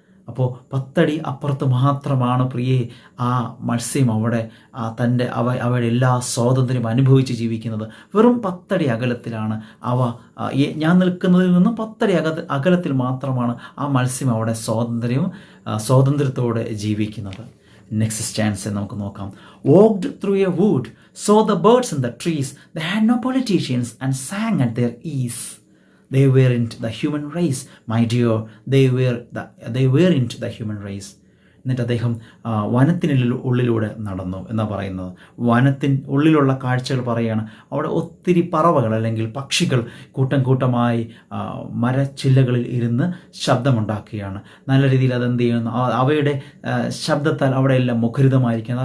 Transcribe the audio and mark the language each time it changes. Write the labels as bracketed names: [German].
[Malayalam] അപ്പോൾ 10 അടി അപ്പുറത്ത് മാത്രമാണ് പ്രിയേ ആ മത്സ്യം അവിടെ അവയുടെ എല്ലാ സ്വാതന്ത്ര്യം അനുഭവിച്ച് ജീവിക്കുന്നത്. വെറും 10 അടി അകലത്തിലാണ് ഞാൻ നിൽക്കുന്നതിൽ നിന്നും 10 അടി അകലത്തിൽ മാത്രമാണ് ആ മത്സ്യം അവിടെ സ്വാതന്ത്ര്യത്തോടെ ജീവിക്കുന്നത്. [English] next stanza [Malayalam] നമുക്ക് നോക്കാം. [English] Walked through a wood, saw the birds in the trees. They had no politicians and sang at their ease. They weren't the human race, my dear. They weren't the human race. [Malayalam] എന്നിട്ട് അദ്ദേഹം ഉള്ളിലൂടെ നടന്നു എന്നാണ് പറയുന്നത്. ഉള്ളിലുള്ള കാഴ്ചകൾ പറയുകയാണ്. അവിടെ ഒത്തിരി പറവകൾ അല്ലെങ്കിൽ പക്ഷികൾ കൂട്ടം കൂട്ടമായി മരച്ചില്ലകളിൽ ഇരുന്ന് ശബ്ദമുണ്ടാക്കുകയാണ്. നല്ല രീതിയിൽ അതെന്ത് ചെയ്യുന്നു, അവയുടെ ശബ്ദത്താൽ അവിടെയെല്ലാം മുഖരിതമായിരിക്കുകയാണ്.